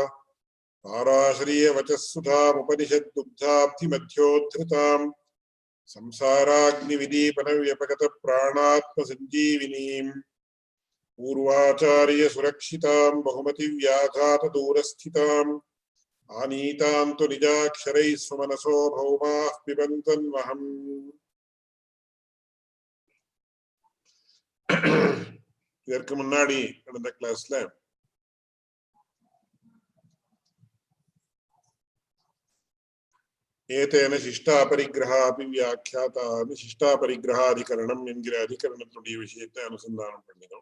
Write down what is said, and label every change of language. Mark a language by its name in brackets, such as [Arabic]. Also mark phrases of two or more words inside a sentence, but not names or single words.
[Sanskrit] ताराश्रियवचःसुधामुपनिषद्दुग्धाब्धिमध्योद्धृताम् संसाराग्निविदीपनव्यपगतप्राणात्मसञ्जीविनीम् पूर्वाचार्य सुरक्षितां बहुमति व्याघात दूरस्थितां आनीतां तु निजाक्षरैः सुमनसो भौमाः पिबन्तन्वहम्। [Tamil] இதற்கு முன்னாடி நடந்த கிளாஸ்ல [Sanskrit] एतेन शिष्टापरिग्रहापि व्याख्याता [Tamil] சிஷ்டாபரிகிரகாதிகரணம் என்கிற அதிகரணத்துடைய விஷயத்தை அனுசந்தானம் பண்ணினோம்.